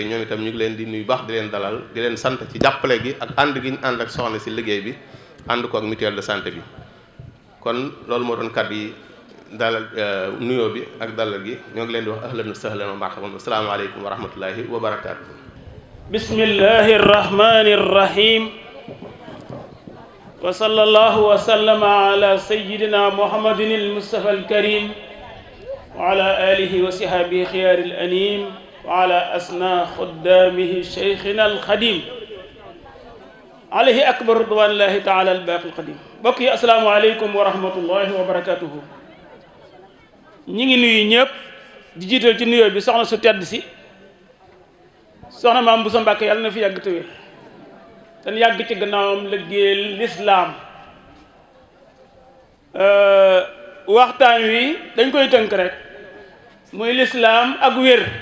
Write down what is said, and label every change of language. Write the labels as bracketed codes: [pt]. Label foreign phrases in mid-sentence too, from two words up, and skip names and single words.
[wo] ñoom itam ñu ngi leen di nuyu baax di leen dalal di leen sant ci jàppale gi ak ànd gi ñu ànd ak soxna si liggéey bi, ànd ko ak [fr] mutuelle de santé [wo] bi. kon loolu moo doon kàddu yi dalal nuyoo bi ak dalal gi. ñoo ngi leen di wax [ar] أهلا وسهلا ومرحبا السلام عليكم ورحمة الله وبركاته. بسم الله الرحمن الرحيم. وصلى الله وسلم على سيدنا محمد المصطفى الكريم وعلى آله وصحبه خيار الأنام وعلى أسنى خدامه شيخنا الخديم عليه أكبر رضوان الله تعالى الباقي القديم. [wo] mbokk yi [ar] السلام عليكم ورحمة الله وبركاته. [wo] ñi ngi nuyu ñëpp di jiital ci nuyoo bi soxna su tedd si soxna Mame Bousso Mbacké yàlla na fi yàgg te wér te yàgg ci gannaawam liggéeyal lislaam. waxtaan wi dañ koy tënk rek muy lislaam ak wér.